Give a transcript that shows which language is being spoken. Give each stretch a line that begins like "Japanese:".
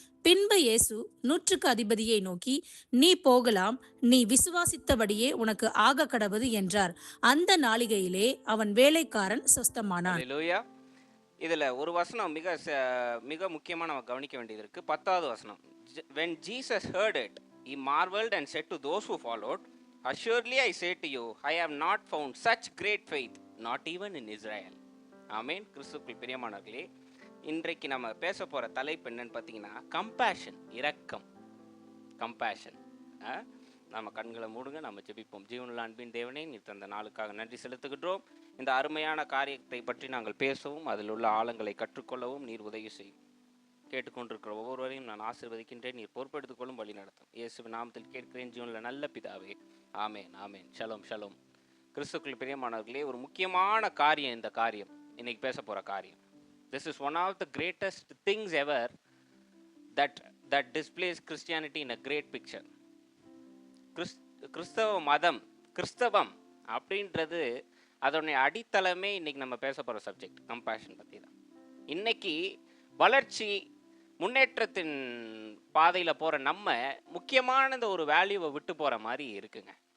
Tamil: பின்பு இயேசு 100க்கு அதிபதியை நோக்கி, நீ போகலாம், நீ விசுவாசித்தபடியே உனக்கு ஆக கடவது என்றார். அந்த நாளிகையிலே அவன் வேலைக்காரன் சொஸ்தமானான். அல்லேலூயா. இதுல ஒரு வசனம் மிக முக்கியமா நம்ம கவனிக்க வேண்டியது இருக்கு. 10வது வசனம்.
English: When Jesus heard it, he marveled and said to those who followed, assuredly I say to you, I have not found such great faith, not even in Israel.
Tamil: ஆமென். கிறிஸ்துவுக்குள் பிரியமானவர்களே, இன்றைக்கு நம்ம பேச போற தலைப்பு என்னன்னு பார்த்தீங்கன்னா, கம்பேஷன், இரக்கம். கம்பேஷன். நம்ம கண்களை மூடுங்க, நம்ம ஜெபிப்போம். ஜீவனுள்ள அன்பின் தேவனே, நீ தந்த நாளுக்காக நன்றி செலுத்துகின்றோம். இந்த அருமையான காரியத்தை பற்றி நாங்கள் பேசவும் அதில் உள்ள ஆழங்களை கற்றுக்கொள்ளவும் நீர் உதவி செய்யும். கேட்டுக்கொண்டிருக்கிற ஒவ்வொருவரையும் நான் ஆசீர்வதிக்கின்றேன். நீர் பொறுப்பெடுத்துக் கொள்ளும், வழி நடத்தும். இயேசுவின் நாமத்தில் கேட்கிறேன் ஜீவனுள்ள நல்ல பிதாவே, ஆமேன் ஆமேன். Shalom shalom. கிறிஸ்துவுக்குள் பிரியமானவர்களே, ஒரு முக்கியமான காரியம் இந்த காரியம், இன்னைக்கு பேச போற காரியம்.
English: This is one of the greatest things ever that displays Christianity in a great picture.
Tamil: கிறிஸ்தவ மதம், கிறிஸ்தவம் அப்படின்றது அதனுடைய அடித்தளமே இன்னைக்கு நம்ம பேச போகிற சப்ஜெக்ட் கம்பேஷன் பற்றி தான். இன்னைக்கு வளர்ச்சி முன்னேற்றத்தின் பாதையில் போகிற நம்ம முக்கியமான ஒரு வேல்யூவை விட்டு போகிற மாதிரி இருக்குங்க.